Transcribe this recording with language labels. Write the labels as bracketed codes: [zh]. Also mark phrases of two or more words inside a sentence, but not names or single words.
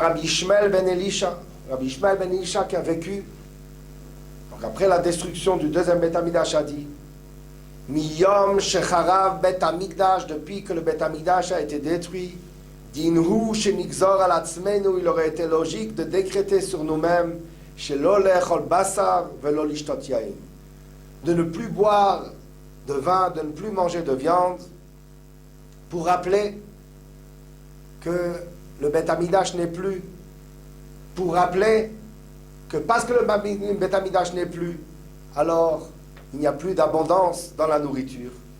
[fr] Rabbi Ishmael ben Elisha, Rabbi Ishmael ben Elisha qui a vécu, donc après la destruction du deuxième Beth Amikdash, a dit, [he] מיום שחרב בית המקדש, [fr] depuis que le [he] בית המקדש [fr] a été détruit, [he] דין הוא שנגזור על [fr] Atzmenu, il aurait été logique de décréter sur nous-mêmes, [he] שלא לאכול בשר ולא לשתות יין, [fr] de ne plus boire de vin, de ne plus manger de viande, pour rappeler que le [he] בית המקדש [fr] n'est plus, pour rappeler que parce que le [he] בית המקדש [fr] n'est plus, alors il n'y a plus d'abondance dans la nourriture.